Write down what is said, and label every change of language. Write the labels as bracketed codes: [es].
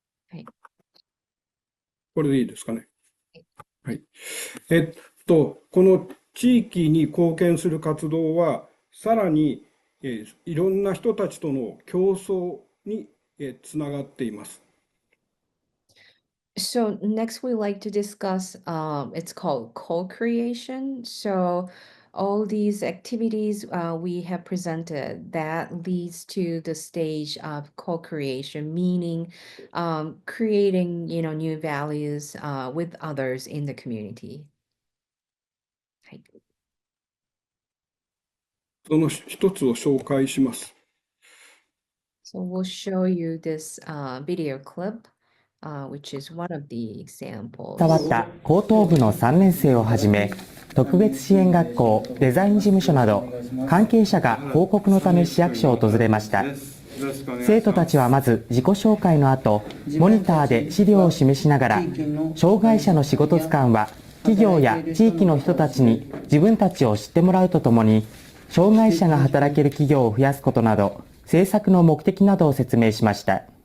[ja] はい。これでいいですかね。はい。はい。この地域に貢献する活動は、さらに、いろんな人たちとの競争に、つながっています。 [en] So next we like to discuss it's called co-creation. So all these activities we have presented that leads to the stage of co-creation, meaning creating, new values with others in the community. [ja] はい。その一つを紹介します。 [en] So we'll show you this video clip, which is one of the examples. [ja] 伝わった高等部の3年生をはじめ、特別支援学校、デザイン事務所など関係者が報告のため市役所を訪れました。生徒たちはまず自己紹介の後、モニターで資料を示しながら、障害者の仕事図鑑は企業や地域の人たちに自分たちを知ってもらうとともに、障害者が働ける企業を増やすことなど、政策の目的などを説明しました。